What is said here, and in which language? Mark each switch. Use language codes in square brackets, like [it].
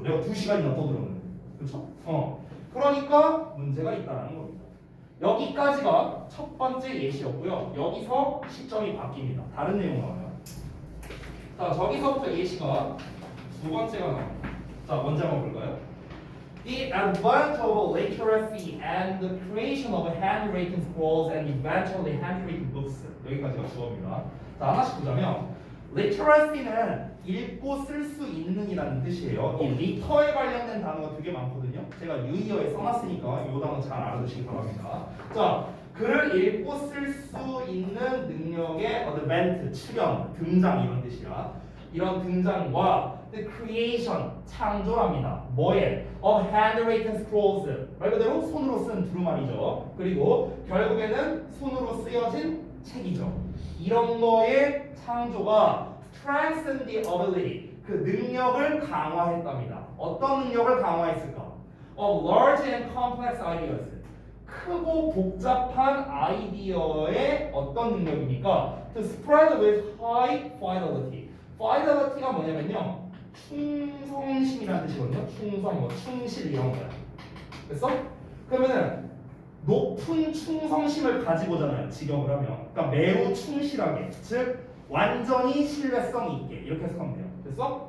[ko] 내가 2시간이나 떠들었는데, 그렇죠? 그러니까 문제가 있다는 겁니다. 여기까지가 첫 번째 예시였고요. 여기서 시점이 바뀝니다. 다른 내용 나와요. 자, 저기서부터 예시가 두 번째가 나옵니다. 자, 먼저 한번 볼까요? [en] The advent of literacy and the creation of handwritten scrolls and eventually handwritten books. [ko] 여기까지가 주어입니다. 자, 하나씩 보자면 literacy는 읽고 쓸 수 있는이라는 뜻이에요. 이 리터에 관련된 단어가 되게 많거든요. 제가 유의어에 써놨으니까 이 단어 잘 알아두시기 바랍니다. 자, 글을 읽고 쓸 수 있는 능력의 advent, 출현, 등장 이런 뜻이야. 이런 등장과 [en] the creation, [ko] 창조랍니다. 뭐에? [en] of handwritten scrolls, [ko] 말 그대로 손으로 쓴 두루마리죠. 그리고 결국에는 손으로 쓰여진 책이죠. 이런 거의 창조가 [en] strengthen the ability, [ko] 그 능력을 강화했답니다. 어떤 능력을 강화했을까? [en] of large and complex ideas, [ko] 크고 복잡한 아이디어의 어떤 능력입니까? [en] to spread with high fidelity. [ko] fidelity가 뭐냐면요, 충성심이라는 뜻이거든요. 충성, 뭐 충실 이런 거야. 됐어? 그러면은 높은 충성심을 가지고잖아요. 직역을 하면. 그러니까 매우 충실하게, 즉 완전히 신뢰성 있게 이렇게 해석하면 돼요. 됐어?